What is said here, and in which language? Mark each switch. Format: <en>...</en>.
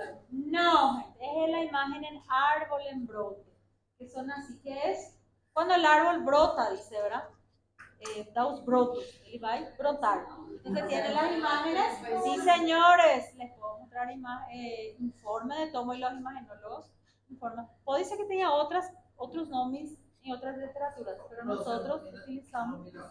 <es>No, es la imagen en árbol en brote. Que son así, que es cuando el árbol brota, dice, ¿verdad?</es> <pt>Da os brotos, ele vai brotar.</pt> <es>Entonces tiene las imágenes. Sí, señores, les puedo mostrar informe de tomo y los imagenólogos. Puede ser que tenga otros nombres en otras literaturas, pero nosotros utilizamos.</es>